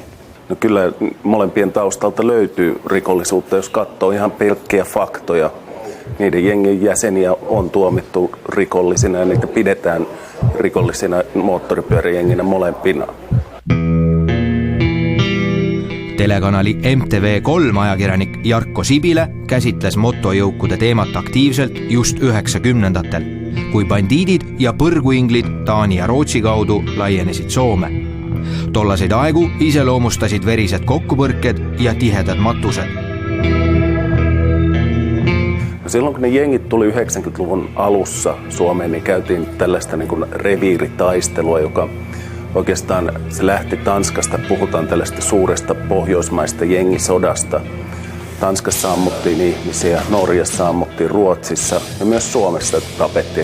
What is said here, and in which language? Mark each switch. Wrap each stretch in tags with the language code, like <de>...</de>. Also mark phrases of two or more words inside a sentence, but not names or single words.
<fi>No kyllä molempien taustalta löytyy rikollisuutta, jos katsoo ihan pelkkiä faktoja. Niiden jengin jäseniä on tuomittu rikollisina ja niitä pidetään rikollisina moottoripyöräjenginä molempina.</fi> <et>Telekanali MTV3 ajakirjanik Jarkko Sibile käsitles motojõukude teemat aktiivselt just 90ndatel, kui bandiidid ja põrguinglid Taani ja Rootsi kaudu laienesid Soome. Tollaseid aegu iseloomustasid verised kokkupõrked ja tihedad matused.</et> <fi>Silloin kun ne jengit tuli 90-luvun alussa Suomeen, niin käytiin tällaista niin kuin reviiritaistelua, joka oikeastaan se lähti Tanskasta. Puhutaan tällaista suuresta pohjoismaista jengisodasta. Tanskassa ammuttiin ihmisiä, Norjassa ammuttiin, Ruotsissa ja myös Suomessa tapettiin.</fi>